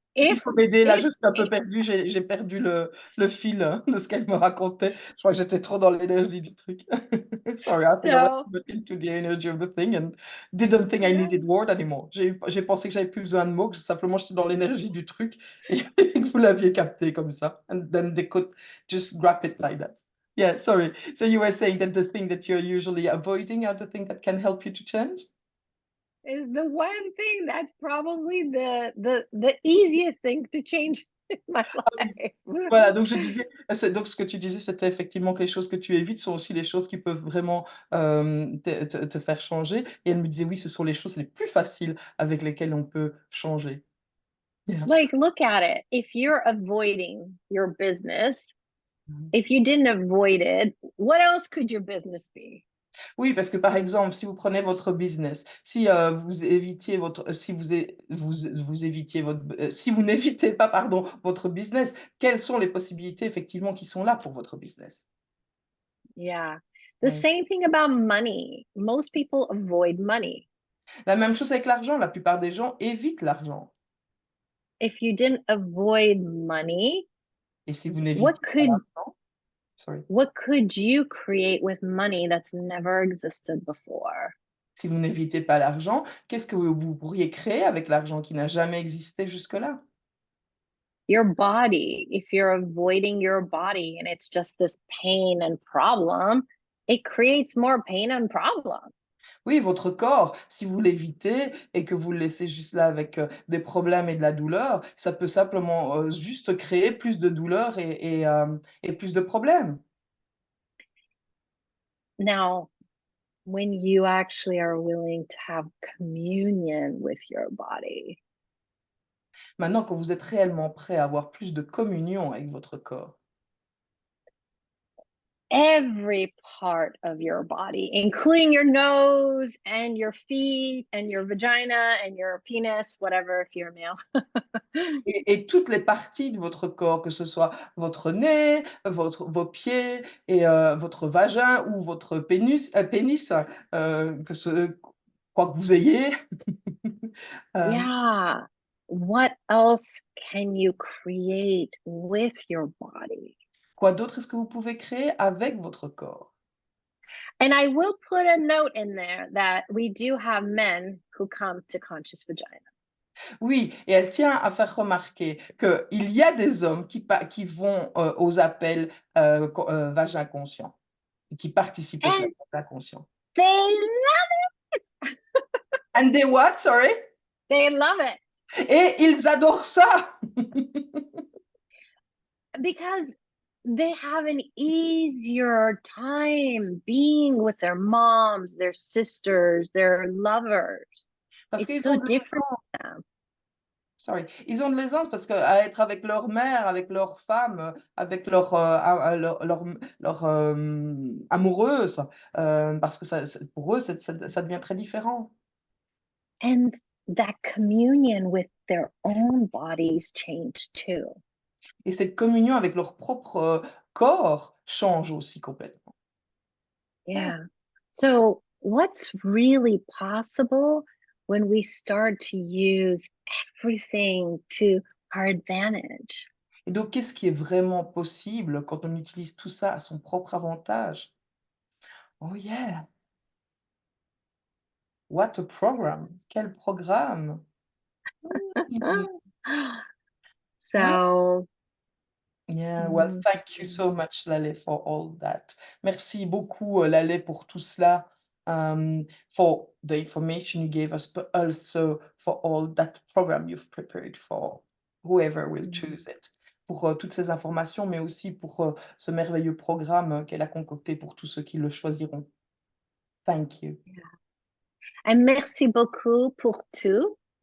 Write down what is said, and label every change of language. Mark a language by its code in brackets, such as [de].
[fr] Il faut m'aider là, je suis un peu perdue, j'ai perdu le fil, de ce qu'elle me racontait. Je crois que j'étais trop dans l'énergie du truc. [en] Sorry, I think I went too much into the energy of the thing and didn't think I yeah. needed word anymore. [fr] J'ai pensé que j'avais plus besoin de mots, que simplement j'étais dans l'énergie du truc et que vous l'aviez capté comme ça. [en] And then they could just grab it like that. Yeah, sorry. So you were saying that the thing that you're usually avoiding are the thing that can help you to change? Is the one thing that's probably the easiest thing to change in my [fr] Ah oui. [en] life. [fr] Voilà, donc je disais, c'est donc ce que tu disais, c'était effectivement que les choses que tu évites sont aussi les choses qui peuvent vraiment, te faire changer et elle me disait: «Oui, ce sont les choses les plus faciles avec lesquelles on peut changer». [en] Yeah. Like, look at it. If you're avoiding your business, Mmh. if you didn't avoid it, what else could your business be? [fr] Oui, parce que par exemple, si vous prenez votre business, si, vous évitiez votre si vous évitiez votre si vous n'évitez pas, pardon, votre business, quelles sont les possibilités effectivement qui sont là pour votre business? [en] Yeah. The [fr] Oui. [en] same thing about money. Most people avoid money. [fr] La même chose avec l'argent, la plupart des gens évitent l'argent [en] If you didn't avoid money, [fr] et si vous [en] what [fr] n'évitez pas [en] could [fr] l'argent sorry. [en] what could you create with money that's never existed before? [fr] Si vous n'évitez pas l'argent, qu'est-ce que vous pourriez créer avec l'argent qui n'a jamais existé jusque-là? [en] Your body. If you're avoiding your body and it's just this pain and problem, it creates more pain and problem. [fr] Oui, votre corps, si vous l'évitez et que vous le laissez juste là avec, des problèmes et de la douleur, ça peut simplement, juste créer plus de douleur et plus de problèmes. [en] Now, when you actually are willing to have communion with your body, [fr] Maintenant, quand vous êtes réellement prêt à avoir plus de communion avec votre corps, [en] every part of your body, including your nose and your feet and your vagina and your penis, whatever, if you're a male. [fr] et toutes les parties de votre corps, que ce soit votre nez, vos pieds et votre vagin ou votre pénis, que ce quoi que vous ayez, hem, [en] Yeah. What else can you create with your body? [fr] quoi d'autre est-ce que vous pouvez créer avec votre corps? [en] And I will put a note in there that we do have men who come to Conscious Vagina. [fr] Oui, et elle tient à faire remarquer qu'il y a des hommes qui vont, aux appels, vagin conscient et qui participent aux [en] And [fr] appels vagin conscient. [en] they And they what? Sorry? they love it [fr] Et ils adorent ça! [en] because they have an easier time being with their moms, their sisters, their lovers. [fr] Parce [en] It's [fr] qu'ils [en] so [fr] ont de [en] different [fr] l'aisance, [en] for them. [fr] sorry, ils ont de l'aisance parce qu'à être avec leur mère, avec leur femme, avec leur, amoureuse, parce que ça pour eux, ça devient très différent. [en] And that communion with their own bodies change too. [fr] Et cette communion avec leur propre, corps change aussi complètement. [en] Yeah. So, what's really possible when we start to use everything to our advantage? [fr] Et donc qu'est-ce qui est vraiment possible quand on utilise tout ça à son propre avantage? [en] Oh yeah, what a program! [fr] Quel programme! Mmh. Ouais. [en] So, Yeah, well, mm, thank you so much, Lale, for all that. [fr] Merci beaucoup, Lale, pour tout cela, [en] for the information you gave us, but also for all that program you've prepared for whoever will mm, choose it. [fr] Pour, toutes ces informations, mais aussi pour, ce merveilleux programme, qu'elle a concocté pour tous ceux qui le choisiront. [en] Thank you. yeah. [fr] And merci beaucoup pour tout.